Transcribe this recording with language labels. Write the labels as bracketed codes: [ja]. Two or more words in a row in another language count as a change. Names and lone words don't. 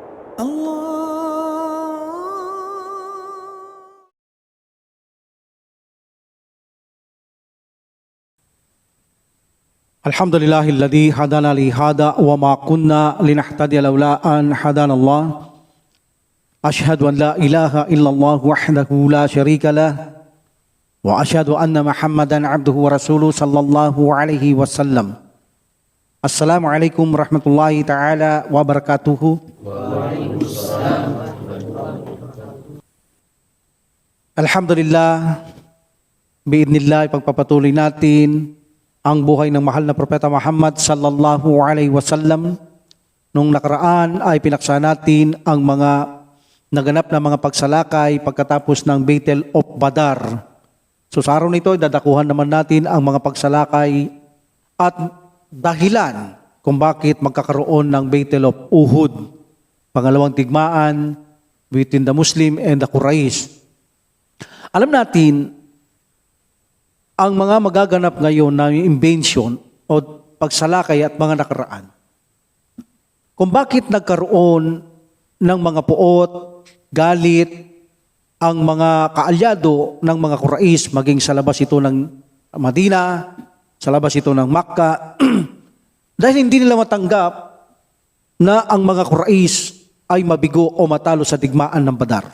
[ar] الحمد لله الذي هدانا لهذا وما كنا لنهتدي لولا أن هدانا الله. أشهد أن لا إله إلا الله وحده لا شريك له وأشهد أن محمدا عبده ورسوله صلى الله عليه وسلم. السلام عليكم ورحمة الله تعالى وبركاته. Alhamdulillah, [tl] biidnillah, ipagpapatuloy natin ang buhay ng mahal na Propeta Muhammad [ar] صلى الله عليه وسلم. [tl] Nung nakaraan ay pinaksa natin ang mga naganap na mga pagsalakay pagkatapos ng Battle of Badar. So sa araw nito, dadakuhan naman natin ang mga pagsalakay at dahilan kung bakit magkakaroon ng Battle of Uhud, pangalawang digmaan [en] between the Muslim and the Quraysh. [tl] Alam natin, ang mga magaganap ngayon na invention o pagsalakay at mga nakaraan, kung bakit nagkaroon ng mga puot, galit, ang mga kaalyado ng mga Quraysh, maging sa labas ito ng Madina, sa labas ito ng Makkah, dahil hindi nila matanggap na ang mga Quraysh ay mabigo o matalo sa digmaan ng Badar.